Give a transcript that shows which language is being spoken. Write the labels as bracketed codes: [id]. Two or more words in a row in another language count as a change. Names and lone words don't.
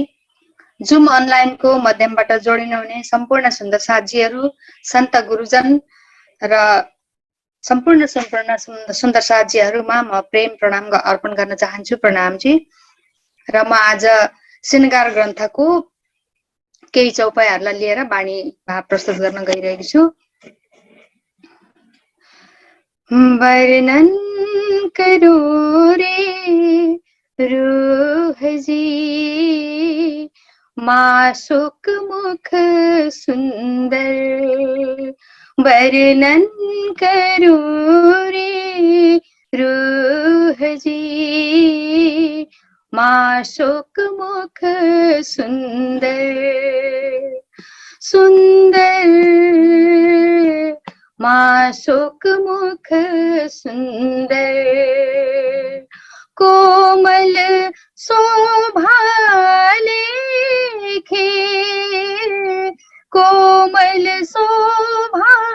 [ne] जुम अनलाइनको माध्यमबाट जोडिनुहुने सम्पूर्ण सुन्दर साथजीहरू, सन्त गुरुजन र सम्पूर्ण सुन्दर साथजीहरूमा म प्रेम प्रणाम अर्पण गर्न चाहन्छु। प्रणामजी। र म आज श्रृंगार ग्रन्थको केही चौपाइहरूलाई लिएर बाणी भाव प्रस्तुत गर्न गइरहेको छु। [hi] वर्णन करो रे रूह जी मासुक मुख सुंदर, वर्णन करो रे रूह जी मासुक मुख सुंदर सुंदर, मासुक मुख सुंदर, कोमल शोभा लेखे, कोमल शोभा